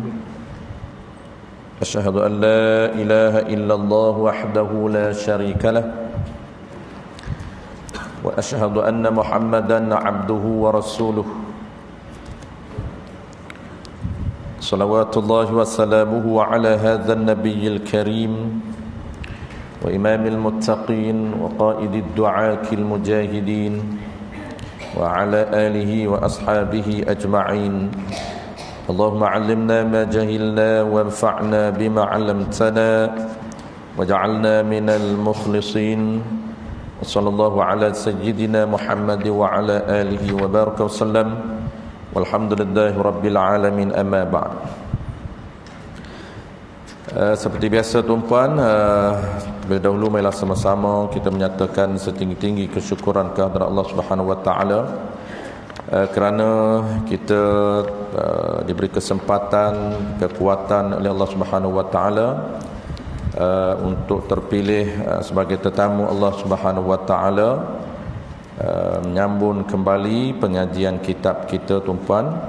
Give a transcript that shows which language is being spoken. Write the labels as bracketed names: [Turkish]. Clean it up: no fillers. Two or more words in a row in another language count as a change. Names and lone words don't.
[Arabic] أشهد أن لا إله إلا الله وحده لا شريك له وأشهد أن محمدا عبده ورسوله. صلوات الله وسلامه على هذا النبي الكريم وإمام المتقين وقائد الدعاة المجاهدين وعلى آله وأصحابه أجمعين. اللهم علمنا ما جهلنا وانفعنا بما علمتنا واجعلنا من المخلصين. وصلى الله على سيدنا محمد وعلى آله وبارك وسلم. والحمد لله رب العالمين، أما بعد. [Malay] Seperti biasa tuan-puan, terlebih dahulu marilah sama-sama kita menyatakan setinggi-tinggi kesyukuran kehadrat [Arabic] الله سبحانه وتعالى [Malay] kerana kita diberi kesempatan, kekuatan oleh [Arabic] الله سبحانه وتعالى [Malay] untuk terpilih sebagai tetamu [Arabic] الله سبحانه وتعالى, [Malay] menyambung kembali pengajian kitab kita tuan-puan.